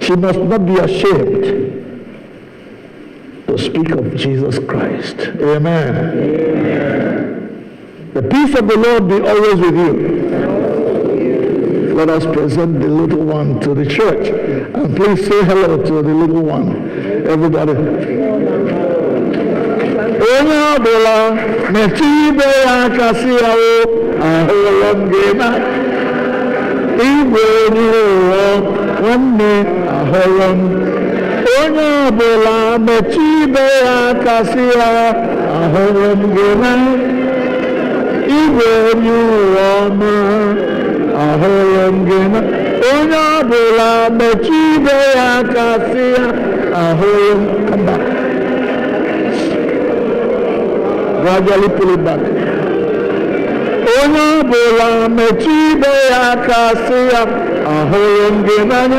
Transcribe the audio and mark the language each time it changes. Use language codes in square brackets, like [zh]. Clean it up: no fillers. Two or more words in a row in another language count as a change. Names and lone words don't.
[en] She must not be ashamed to speak of Jesus Christ. Amen. The peace of the Lord be always with you. Let us present the little one to the church. And please say hello to the little one. Everybody. [ig] Onye ọbụla metụ ibe ya aka sị ya ahụla m gị na igwe onye ụwa nwanne ahụla m. Onye ọbụla metụ ibe ya aka sị ya ahụla m gị na igwe onye ụwa ọma ahụla m gị na. Onye ọbụla metụ ibe ya aka sị ya ahụla m. [en] Come back. Gradually pull it back. [ig] Onye ọbụla metụ ibe ya aka sị ya ahụrụ m gị n'anya.